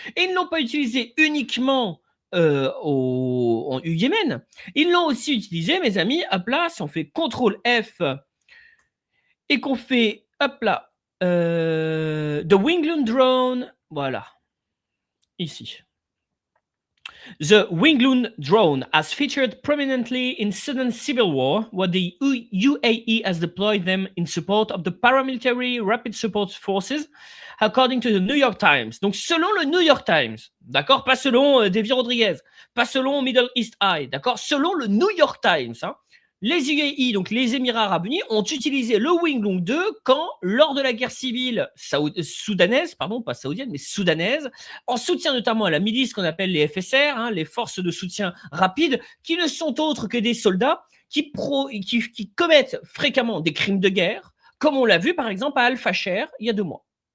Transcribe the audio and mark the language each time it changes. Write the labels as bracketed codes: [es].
[fr] Et ils ne l'ont pas utilisé uniquement au Yémen. Ils l'ont aussi utilisé, mes amis, hop là, si on fait CTRL F et qu'on fait, hop là, The Winglong Drone, voilà, ici. [en] The Winglong drone has featured prominently in Sudan civil war, where the UAE has deployed them in support of the paramilitary Rapid Support Forces, according to the New York Times. [fr] Donc, selon le New York Times, d'accord, pas selon Davy Rodriguez, pas selon Middle East Eye, d'accord, selon le New York Times, les UAE, donc les Émirats Arabes Unis, ont utilisé le Winglong 2 quand, lors de la guerre civile soudanaise, pardon, pas saoudienne, mais soudanaise, en soutien notamment à la milice qu'on appelle les FSR, les forces de soutien rapide, qui ne sont autres que des soldats qui commettent fréquemment des crimes de guerre, comme on l'a vu par exemple à Al-Fasher il y a 2 mois.